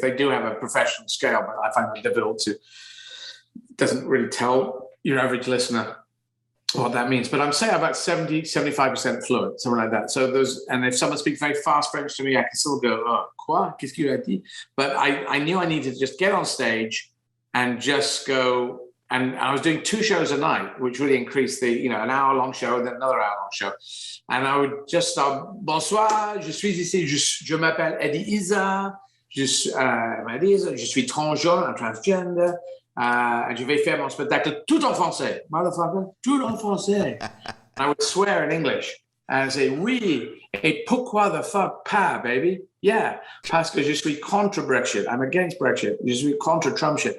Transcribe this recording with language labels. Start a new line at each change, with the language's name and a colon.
English: They do have a professional scale, but I find it difficult doesn't really tell your average listener what that means. But I'm saying about 75% fluent, something like that. So and if someone speaks very fast French to me, I can still go, oh,
French: quoi? Qu'est-ce que tu as dit?
English: But I knew I needed to just get on stage and just go. And I was doing 2 shows a night, which really increased an hour-long show and then another hour-long show. And I would just start,
French: bonsoir, je suis ici, je m'appelle Eddie Izzard, je suis transgender, et je vais faire mon spectacle tout en français.
English: Motherfucker,
French: tout en français.
English: I would swear in English and say,
French: oui, et pourquoi
English: the fuck
French: pas,
English: baby? Yeah,
French: parce que je suis contre Brexit.
English: I'm against Brexit.
French: Je suis contre Trump
English: shit.